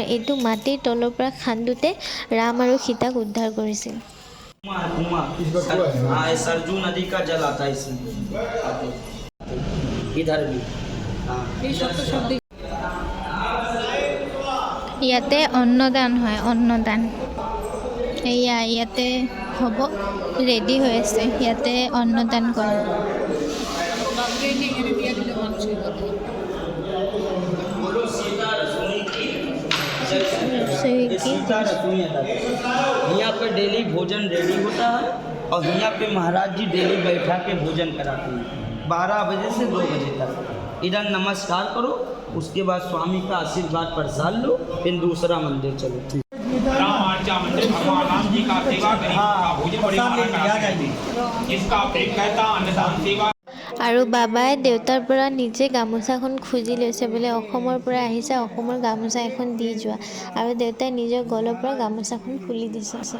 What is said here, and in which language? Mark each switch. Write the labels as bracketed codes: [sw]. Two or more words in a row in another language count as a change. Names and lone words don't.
[as] এইটো মাটিৰ তলৰ পৰা খান্দোতে ৰাম আৰু সীতাক উদ্ধাৰ কৰিছিল। [hi] हाँ, ये सरजू नदी का जल आता है इसमें, इधर भी। [as] ইয়াতে অন্নদান হয়, অন্নদান। এয়া ইয়াতে হ'ব, ৰেডি হৈ আছে, ইয়াতে অন্নদান কৰে। [hi] यहाँ पे डेली भोजन रेडी होता है, और यहाँ पे महाराज जी डेली बैठा के भोजन कराते हैं 12 बजे से 2 बजे तक। इधर नमस्कार करो, उसके बाद स्वामी का आशीर्वाद प्रसाद लो, फिर दूसरा मंदिर चलो। मंदिर भगवान राम जी का सेवा भोजन जिसका कहता अन्नदान सेवा। [as] আৰু বাবাই দেউতাৰ পৰা নিজে গামোচাখন খুজি লৈছে বোলে, অসমৰ পৰা আহিছে, অসমৰ গামোচা এখন দি যোৱা। আৰু দেউতাই নিজৰ গলৰ পৰা গামোচাখন খুলি দিছে।